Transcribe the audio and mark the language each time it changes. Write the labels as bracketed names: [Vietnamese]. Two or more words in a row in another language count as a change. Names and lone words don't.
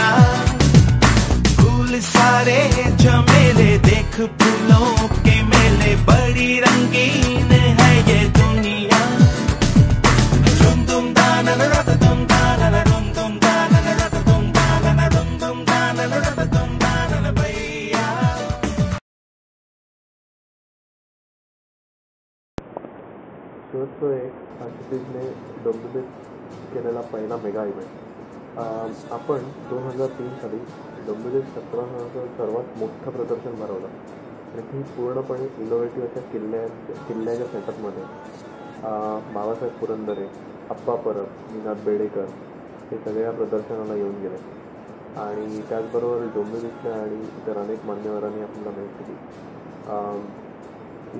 [Hindi] फूल सारे झमेले देख फूलों के मेले, बड़ी रंगीन है ये दुनिया. रुम दुम दाना रत दुम दाना रुम दुम दाना रत दुम दाना रुम दुम दाना रत दुम दाना भैया. [Marathi] शेवटचं एक क्षितिजने डब्ल्यूबीत केलेला पहिला मेगा इव्हेंट. आपण 2003 साली डोंबिवलीत 17 सर्वात मोठं प्रदर्शन भरवलं आणि ती पूर्णपणे इनोव्हेटिव्ह अशा किल्ल्याच्या सेटअपमध्ये बाबासाहेब पुरंदरे, अप्पा परब, निनाद बेडेकर हे सगळ्या प्रदर्शनाला येऊन गेले आणि त्याचबरोबर डोंबिवलीतल्या आणि इतर अनेक मान्यवरांनी आपल्याला भेट दिली.